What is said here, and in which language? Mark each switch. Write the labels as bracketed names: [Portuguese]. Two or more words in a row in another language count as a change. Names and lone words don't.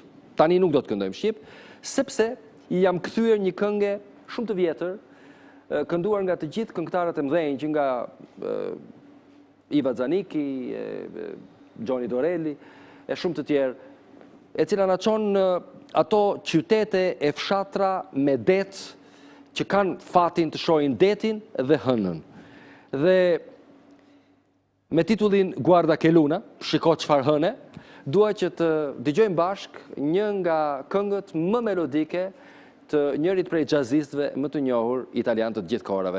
[Albanian] Tani nuk do të këndojmë shqip, sepse i jam kthyer një këngë shumë të vjetër, kënduar nga të gjithë këngëtarët e mëdhenj, që nga Iva Zaniki, Gjoni Dorelli, e shumë të tjerë, e cila na çon në ato qytete e fshatra me det që kanë fatin të shohin detin dhe hënën. Dhe me titullin Guarda che luna, shiko çfarë hëne, dua që të dëgjojmë bashkë një nga këngët më melodike të njërit prej jazzistëve më të njohur italian të gjithë kohërave.